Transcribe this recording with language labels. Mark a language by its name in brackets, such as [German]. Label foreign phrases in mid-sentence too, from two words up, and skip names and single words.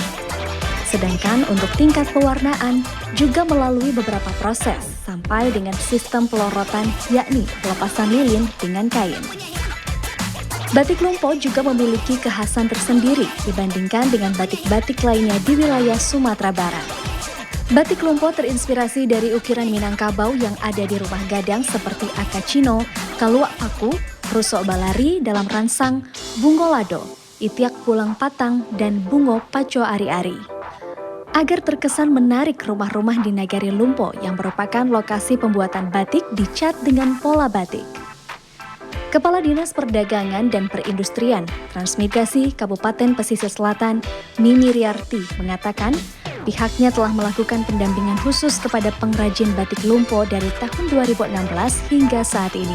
[Indonesian] Sedangkan untuk tingkat pewarnaan juga melalui beberapa proses sampai dengan sistem pelorotan, yakni pelepasan lilin dengan kain. Batik Lumpo juga memiliki kekhasan tersendiri dibandingkan dengan batik-batik lainnya di wilayah Sumatera Barat. Batik Lumpo terinspirasi dari ukiran Minangkabau yang ada di rumah gadang seperti akacino, kaluak paku, rusok balari dalam ransang, bungo lado, itiak pulang patang, dan bungo paco ari-ari. Agar terkesan menarik, rumah-rumah di Nagari Lumpo yang merupakan lokasi pembuatan batik dicat dengan pola batik. Kepala Dinas Perdagangan dan Perindustrian Transmigrasi Kabupaten Pesisir Selatan, Mimi Riarti, mengatakan pihaknya telah melakukan pendampingan khusus kepada pengrajin batik Lumpo dari tahun 2016 hingga saat ini.